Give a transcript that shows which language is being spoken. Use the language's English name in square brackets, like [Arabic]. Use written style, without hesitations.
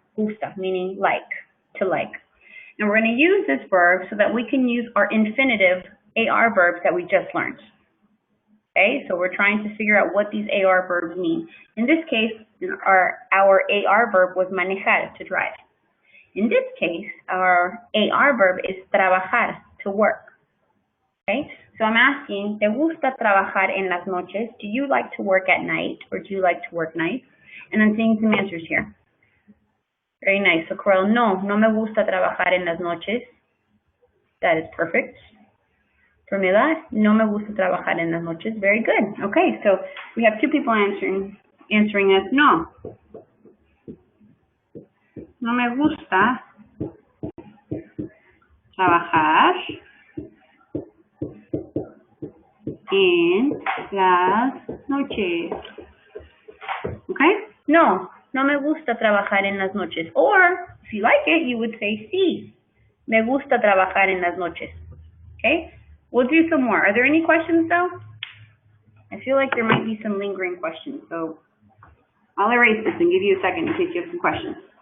[English] Gusta, meaning like, to like. And we're going to use this verb so that we can use our infinitive AR verbs that we just learned. Okay, so we're trying to figure out what these AR verbs mean. In this case, our AR verb was manejar, to drive. In this case, our AR verb is trabajar, to work. Okay, so I'm asking, [Spanish] ¿te gusta trabajar en las noches? [English] Do you like to work at night, or do you like to work nights? And I'm seeing some answers here. Very nice. So Coral, [Spanish] no me gusta trabajar en las noches. [English] That is perfect. [Spanish] Pramila, no me gusta trabajar en las noches. [English] Very good. Okay, so we have two people answering us no. [Spanish] No me gusta trabajar en las noches. Okay? No me gusta trabajar en las noches. [English] Or, if you like it, you would say sí. [Spanish] Me gusta trabajar en las noches. [English] Okay? We'll do some more. Are there any questions, though? I feel like there might be some lingering questions, so I'll erase this and give you a second in case you have some questions.